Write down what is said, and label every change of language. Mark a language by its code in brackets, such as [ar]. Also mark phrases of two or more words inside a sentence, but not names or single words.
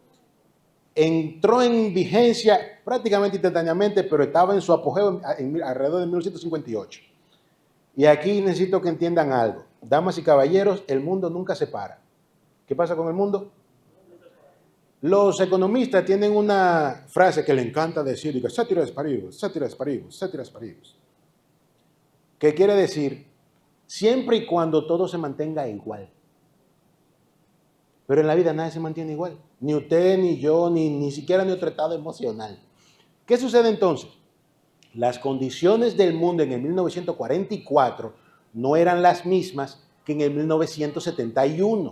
[es] Entró en vigencia prácticamente instantáneamente, pero estaba en su apogeo alrededor de 1958. Y aquí necesito que entiendan algo. Damas y caballeros, el mundo nunca se para. ¿Qué pasa con el mundo? Los economistas tienen una frase que le encanta decir, [la] ceteris paribus, ceteris paribus, ceteris paribus. [es] ¿Qué quiere decir? Siempre y cuando todo se mantenga igual. Pero en la vida nadie se mantiene igual. Ni usted, ni yo, ni siquiera nuestro estado emocional. ¿Qué sucede entonces? Las condiciones del mundo en el 1944 no eran las mismas que en el 1971.